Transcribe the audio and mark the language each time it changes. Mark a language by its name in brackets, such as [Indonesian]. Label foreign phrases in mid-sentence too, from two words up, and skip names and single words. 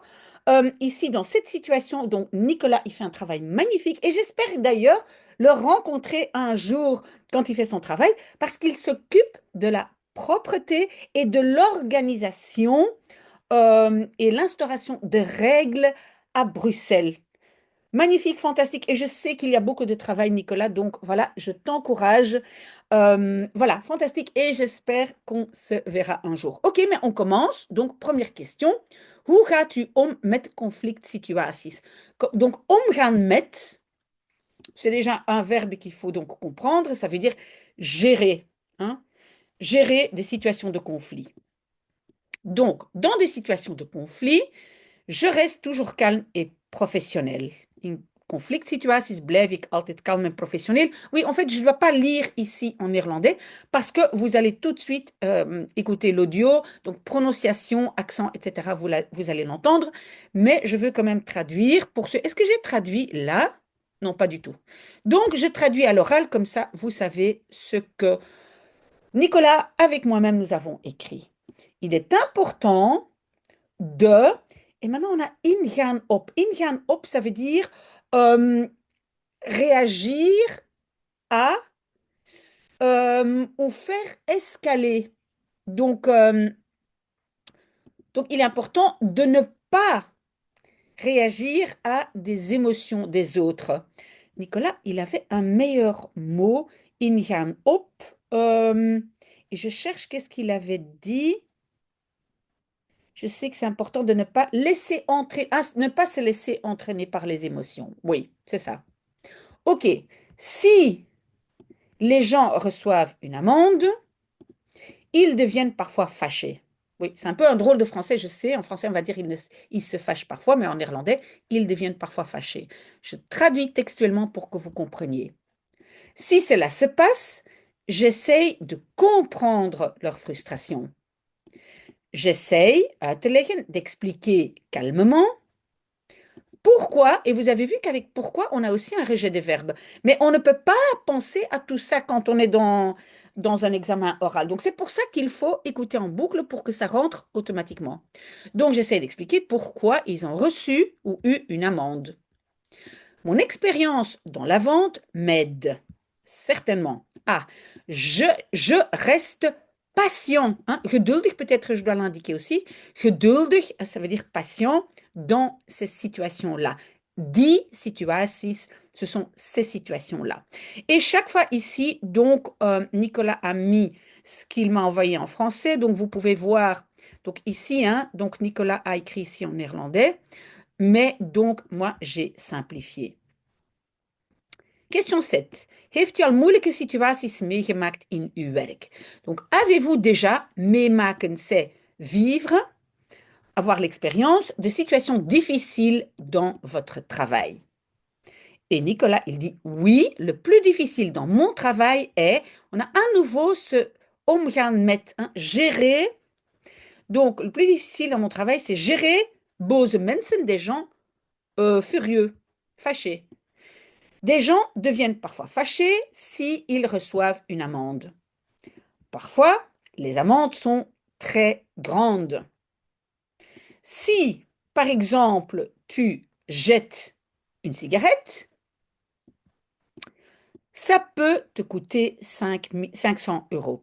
[French] Ici, dans cette situation, donc Nicolas, il fait un travail magnifique et j'espère d'ailleurs le rencontrer un jour quand il fait son travail, parce qu'il s'occupe de la propreté et de l'organisation et l'instauration de règles à Bruxelles. Magnifique, fantastique. Et je sais qu'il y a beaucoup de travail, Nicolas. Donc voilà, je t'encourage. Voilà, fantastique. Et j'espère qu'on se verra un jour. Ok, mais on commence. Donc, première question. [Dutch] Hoe gaat u om met conflict situaties? Donc, omgaan met, [French] c'est déjà un verbe qu'il faut donc comprendre. Ça veut dire gérer, hein? Gérer des situations de conflit. Donc, dans des situations de conflit, je reste toujours calme et professionnel. [Dutch] In conflict situaties blijf ik altijd kalm en professionnel. [French] Oui, en fait, je ne dois pas lire ici en néerlandais parce que vous allez tout de suite écouter l'audio, donc prononciation, accent, etc. Vous allez l'entendre, mais je veux quand même traduire pour ceux. Est-ce que j'ai traduit là? Non, pas du tout. Donc, je traduis à l'oral, comme ça, vous savez ce que Nicolas, avec moi-même, nous avons écrit. Il est important de, et maintenant on a [Dutch] ingaan op. Ingaan op, [French] ça veut dire euh, réagir à ou faire escaler. Donc, euh, donc, il est important de ne pas réagir à des émotions des autres. Nicolas, il avait un meilleur mot, [Dutch] ingaan op. [French] euh, et je cherche qu'est-ce qu'il avait dit. Je sais que c'est important de ne pas laisser entrer, ne pas se laisser entraîner par les émotions. Oui, c'est ça. OK. Si les gens reçoivent une amende, ils deviennent parfois fâchés. Oui, c'est un peu un drôle de français, je sais. En français, on va dire ils se fâchent parfois, mais en néerlandais, ils deviennent parfois fâchés. Je traduis textuellement pour que vous compreniez. Si cela se passe, j'essaye de comprendre leur frustration. J'essaye, [Dutch] uit te leggen, [French] d'expliquer calmement pourquoi, et vous avez vu qu'avec pourquoi, on a aussi un rejet des verbes. Mais on ne peut pas penser à tout ça quand on est dans un examen oral. Donc, c'est pour ça qu'il faut écouter en boucle pour que ça rentre automatiquement. Donc, j'essaie d'expliquer pourquoi ils ont reçu ou eu une amende. Mon expérience dans la vente m'aide, certainement. Ah, je reste patient. Hein? Geduldig, peut-être je dois l'indiquer aussi. Geduldig, ça veut dire patient dans ces situations-là. [Dutch] Die situaties, [French] ce sont ces situations-là. Et chaque fois ici, donc, Nicolas a mis ce qu'il m'a envoyé en français. Donc, vous pouvez voir, donc ici, hein, donc Nicolas a écrit ici en néerlandais. Mais donc, moi, j'ai simplifié. Question 7. [Dutch] Heeft u al moeilijke situaties meegemaakt in uw werk? [French] Donc, avez-vous déjà meemaken, c'est vivre, avoir l'expérience de situations difficiles dans votre travail? Et Nicolas, il dit oui, le plus difficile dans mon travail est, on a à nouveau ce [Dutch] omgaan met, [French] hein, gérer. Donc, le plus difficile dans mon travail, c'est gérer [Dutch] boze mensen, [French] des gens furieux, fâchés. Des gens deviennent parfois fâchés s'ils reçoivent une amende. Parfois, les amendes sont très grandes. Si, par exemple, tu jettes une cigarette, ça peut te coûter 500 euros.